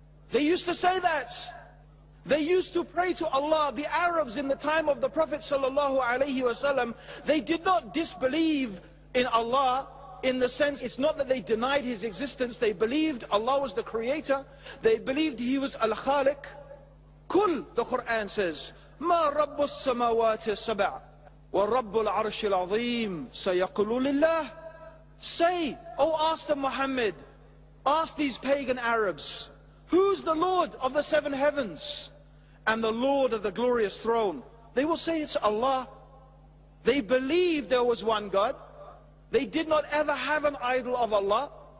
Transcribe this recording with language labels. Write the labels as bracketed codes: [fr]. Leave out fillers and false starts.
[en] They used to say that. They used to pray to Allah. The Arabs in the time of the Prophet ﷺ, they did not disbelieve in Allah in the sense, it's not that they denied His existence. They believed Allah was the creator. They believed He was Al-Khaliq. [ar] Kul, [en] the Quran says, [ar] ما رب السماوات السبع ورب العرش العظيم سيقولون لله. [en] Say, ask them, Muhammad, ask these pagan Arabs, who's the Lord of the 7 heavens and the Lord of the glorious throne? They will say it's Allah. They believed there was one God. They did not ever have an idol of Allah.